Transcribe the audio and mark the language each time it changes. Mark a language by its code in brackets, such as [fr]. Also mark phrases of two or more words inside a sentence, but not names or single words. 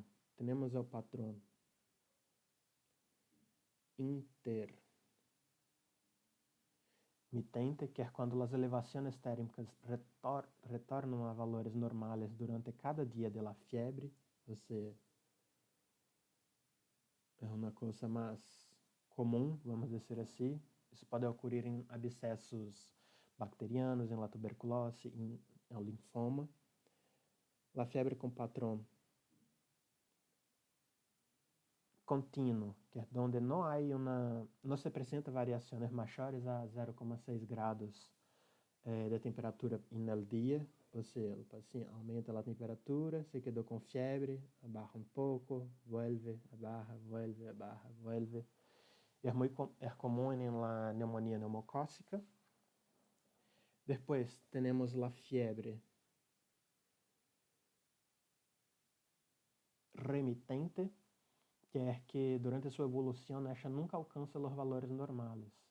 [pt] Temos o patrão intermitente, que é quando as elevações térmicas retornam a valores normais durante cada dia da febre, ou seja, é uma coisa mais comum, vamos dizer assim. Isso pode ocorrer em abscessos bacterianos, em la tuberculose, em linfoma. A febre com patrão contínuo, que é onde não se apresenta variações maiores a 0,6 graus de temperatura no dia, ou seja, o paciente aumenta a temperatura, se quedou com febre, abaja um pouco, [es] vuelve, abaja, vuelve, abaja, vuelve. [pt] É comum na pneumonia pneumocócica. Depois, temos a febre remitente, que é que durante sua evolução esta nunca alcança os valores normais.